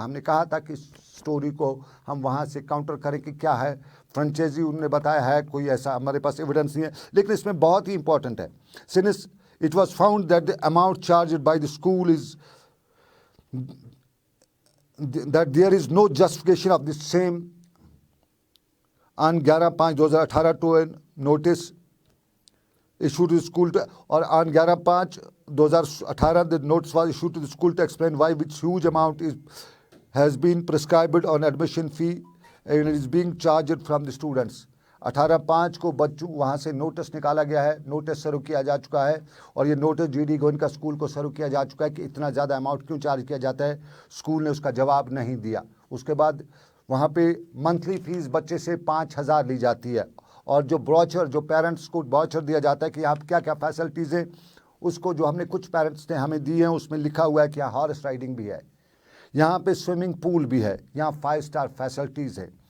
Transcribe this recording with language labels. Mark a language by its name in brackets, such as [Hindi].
[Hindi] हमने कहा था कि स्टोरी को हम वहाँ से काउंटर करें कि क्या है फ्रेंचाइजी, उन्होंने बताया है कोई ऐसा हमारे पास एविडेंस नहीं है। लेकिन इसमें बहुत ही इंपॉर्टेंट है, [English] Since it was found that the amount charged by the school is that there is no justification of the same on 11/5/2018 to a notice issued to the school to, or on 11/5/2018 the notice was issued to the school to explain why which huge amount has been prescribed on admission fee and is being charged from the students। [Hindi] 18/5 को बच्चों वहाँ से notice निकाला गया है, notice शुरू किया जा चुका है और ये नोटिस GD गोयनका स्कूल को शुरू किया जा चुका है कि इतना ज़्यादा अमाउंट क्यों चार्ज किया जाता है। स्कूल ने उसका जवाब नहीं दिया। उसके बाद वहाँ पे मंथली फीस बच्चे से 5,000 ली जाती है और जो ब्रोचर, जो पेरेंट्स को ब्रोचर दिया जाता है कि यहाँ क्या क्या फैसिलिटीज़ है, उसको जो हमने कुछ पेरेंट्स ने हमें दिए हैं उसमें लिखा हुआ है कि यहाँ हॉर्स राइडिंग भी है, यहाँ पे स्विमिंग पूल भी है, यहाँ 5 स्टार फैसिलिटीज़ है।